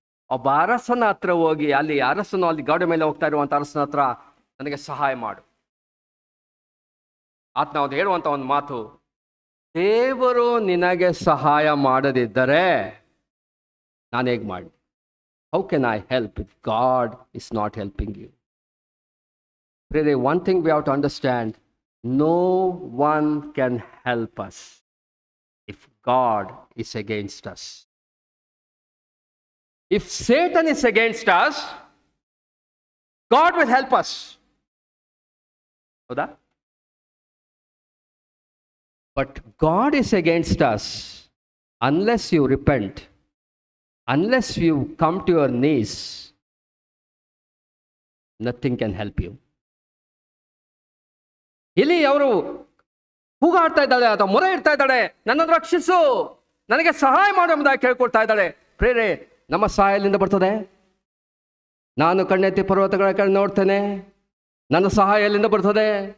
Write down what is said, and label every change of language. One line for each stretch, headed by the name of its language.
Kannada: ಒಬ್ಬ ಅರಸನ ಹತ್ರ ಹೋಗಿ, ಅಲ್ಲಿ ಅರಸನು ಅಲ್ಲಿ ಗಾಡಿ ಮೇಲೆ ಹೋಗ್ತಾ ಇರುವಂತ ಅರಸನ ಹತ್ರ, ನನಗೆ ಸಹಾಯ ಮಾಡು. ಆತ ನಾವು ಹೇಳುವಂತ ಒಂದು ಮಾತು, ದೇವರು ನಿನಗೆ ಸಹಾಯ ಮಾಡದಿದ್ದರೆ ನಾನು ಹೇಗೆ ಮಾಡಿ?
English: How can I help if God is not helping you? Really, one thing we have to understand, no one can help us if God is against us. If Satan is against us, God will help us. ಹೌದಾ? But God is against us unless you repent, unless you come to your knees, nothing can help you.
Kannada: ಇಲ್ಲಿ ಅವರು ಕೂಗಾಡ್ತಾ ಇದ್ದಾಳೆ, ಅಥವಾ ಮೊರೆ ಇಡ್ತಾ ಇದ್ದಾಳೆ, ನನ್ನನ್ನು ರಕ್ಷಿಸು, ನನಗೆ ಸಹಾಯ ಮಾಡು ಎಂಬುದಾಗಿ ಕೇಳ್ಕೊಳ್ತಾ ಇದ್ದಾಳೆ. ಪ್ರೇರೆ, ನಮ್ಮ ಸಹಾಯ ಎಲ್ಲಿಂದ ಬರ್ತದೆ? ನಾನು ಕಣ್ಣೆತ್ತಿ ಪರ್ವತಗಳ ಕಡೆ ನೋಡ್ತೇನೆ, ನನ್ನ ಸಹಾಯ ಎಲ್ಲಿಂದ ಬರ್ತದೆ?